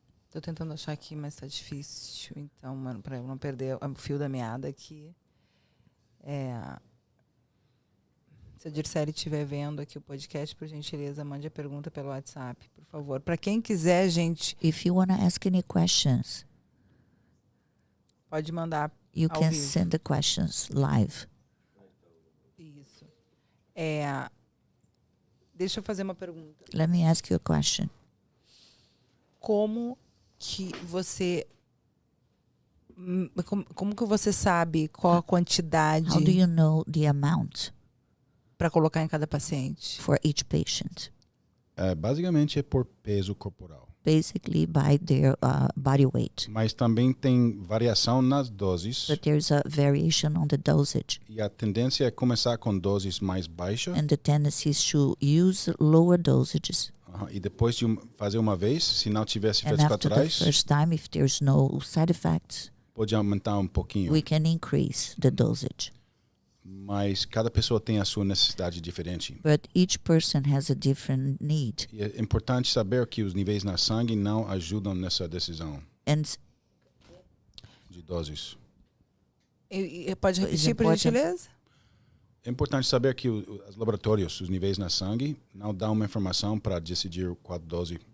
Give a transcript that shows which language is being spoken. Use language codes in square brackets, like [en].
[pt] Tô tentando achar aqui, mas tá difícil. Então, mano, para eu não perder o fio da meada aqui. Se a Dircele estiver vendo aqui o podcast, por gentileza, mande a pergunta pelo WhatsApp, por favor. Para quem quiser, gente, [en] If you want to ask any questions, [pt] pode mandar. [en] you [pt] Ao [en] can [pt] vivo. [en] send the questions live. [pt] Isso. Deixa eu fazer uma pergunta. [en] Let me ask you a question. [pt] Como que você... Como que você sabe qual a quantidade [en] How do you know the amount [pt] para colocar em cada paciente? [en] for each patient? [pt] Basicamente é por peso corporal. [en] Basically by their body weight. [pt] Mas também tem variação nas doses [en] But there's a variation on the dosage. [pt] e a tendência é começar com doses mais baixas [en] And the tendency is to use lower dosages [pt] E depois de fazer uma vez, se não tivesse [en] And [pt] efeitos [en] after the [pt] colaterais, [en] first time, if there's no side effects, [pt] pode aumentar um pouquinho. [en] we can increase the dosage. [pt] Mas cada pessoa tem a sua necessidade diferente. [en] But each person has a different need. [pt] E é importante saber que os níveis na sangue não ajudam nessa decisão [en] And [pt] de doses. Pode repetir, por gentileza? É importante saber que os laboratórios, os níveis na sangue, não dão uma informação para decidir qual dose.